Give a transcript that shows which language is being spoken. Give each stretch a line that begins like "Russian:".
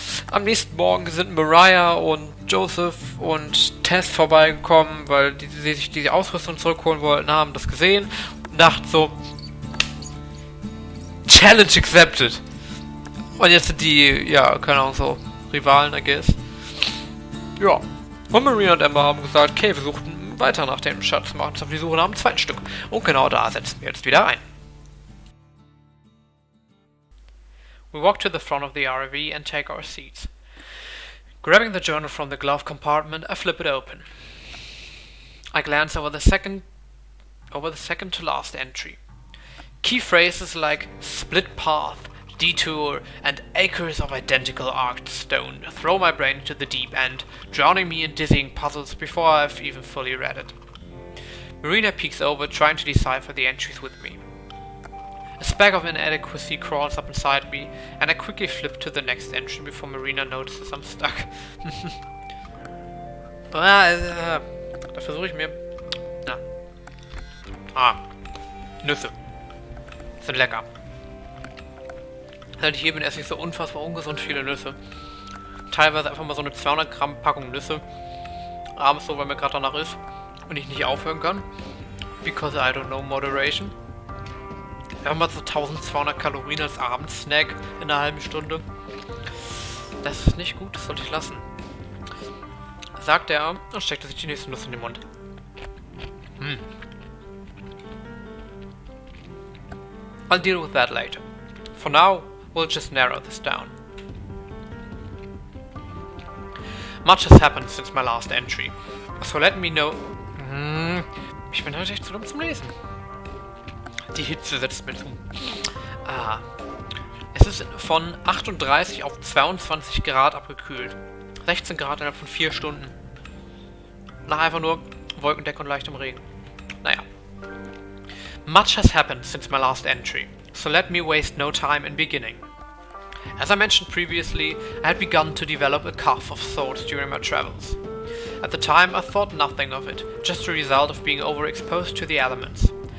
German: Am nächsten Morgen sind Mariah und Joseph und Tess vorbeigekommen, weil sie sich die Ausrüstung zurückholen wollten, haben das gesehen und dachten so,
English: Challenge accepted.
German: Und jetzt sind die, keine Ahnung, so Rivalen,
English: I guess.
German: Ja. Und Marina und Amber haben gesagt, okay, wir suchen weiter nach dem Schatz, machen uns auf die Suche nach dem zweiten Stück. Und genau da setzen wir jetzt wieder ein.
English: We walk to the front of the RV and take our seats. Grabbing the journal from the glove compartment, I flip it open. I glance over the second to last entry. Key phrases like split path, detour, and acres of identical arced stone throw my brain into the deep end, drowning me in dizzying puzzles before I've even fully read it. Marina peeks over, trying to decipher the entries with me. A speck of inadequacy crawls up inside me, and I quickly flip to the next entry before Marina notices I'm stuck.
German: Da versuche ich mir... Nüsse. Sind lecker. Seit ich hier bin, esse ich so unfassbar ungesund viele Nüsse. Teilweise einfach mal so eine 200 Gramm Packung Nüsse. Abends so, weil mir gerade danach ist. Und ich nicht aufhören kann.
English: Because I don't know moderation.
German: Einfach mal so 1200 Kalorien als Abendsnack in einer halben Stunde. Das ist nicht gut, das sollte ich lassen. Sagt er und steckte sich die nächste Nuss in den Mund.
English: I'll deal with that later. For now, we'll just narrow this down. Much has happened since my last entry, so let me know...
German: Ich bin heute echt zu dumm zum Lesen. Die Hitze setzt mir zu. Es ist von 38 auf 22 Grad abgekühlt. 16 Grad innerhalb von 4 Stunden. Nach einfach nur Wolkendeck und leichtem Regen. Naja.
English: Much has happened since my last entry, so let me waste no time in beginning. As I mentioned previously, I had begun to develop a cough of sorts during my travels. At the time I thought nothing of it, just a result of being overexposed to the elements.